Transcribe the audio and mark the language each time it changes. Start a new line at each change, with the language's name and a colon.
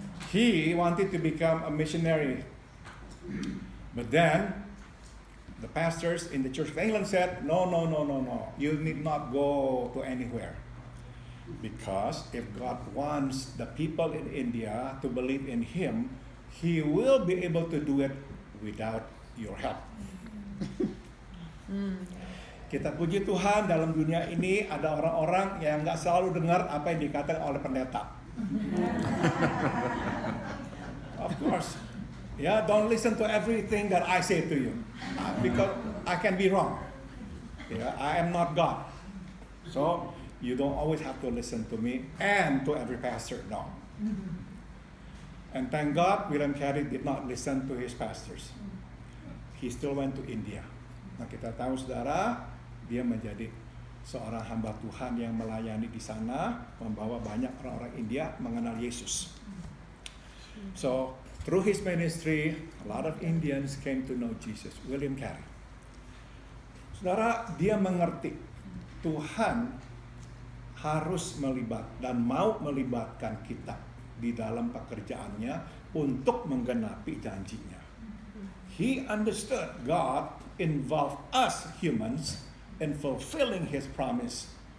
English: He wanted to become a missionary, but then the pastors in the Church of England said, no, you need not go to anywhere. Because if God wants the people in India to believe in Him, He will be able to do it without your help.
Indonesian: Kita puji Tuhan, dalam dunia ini ada orang-orang yang nggak selalu dengar apa yang dikatakan oleh pendeta.
English: Of course. Yeah, don't listen to everything that I say to you. Because I can be wrong. Yeah, I am not God. So, you don't always have to listen to me and to every pastor. No. And thank God, William Carey did not listen to his pastors. He still went to India.
Indonesian: Nah, kita tahu saudara, dia menjadi seorang hamba Tuhan yang melayani di sana, membawa banyak orang-orang India mengenal Yesus.
English: So, through his ministry, a lot of Indians came to know Jesus. William Carey.
Indonesian: Saudara, dia mengerti Tuhan harus melibat dan mau melibatkan kita di dalam pekerjaannya untuk menggenapi janjinya.
English: He understood God involved us humans in fulfilling His promise.